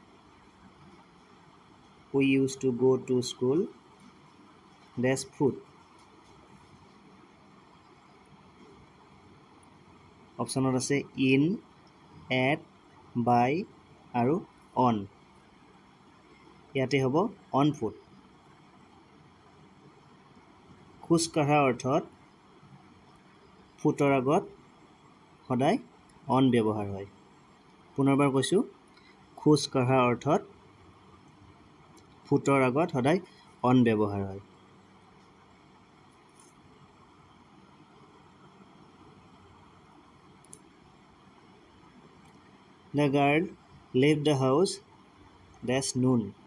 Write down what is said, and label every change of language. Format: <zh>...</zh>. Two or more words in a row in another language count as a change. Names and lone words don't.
<en>we used to go to school dash foot</en> <as>অপচনত আছে</as> <en>in at by</en> <as>আৰু on ইয়াতে হ'ব</as> <en>on foot</en> <as>খোজ কাঢ়া অৰ্থত ফুটৰ আগত সদায় on ব্যৱহাৰ হয় পুনৰবাৰ কৈছো খোজ কাঢ়া অৰ্থত ফুটৰ আগত সদায় on ব্যৱহাৰ হয়</as> <en>The girl left the house dash noon</en>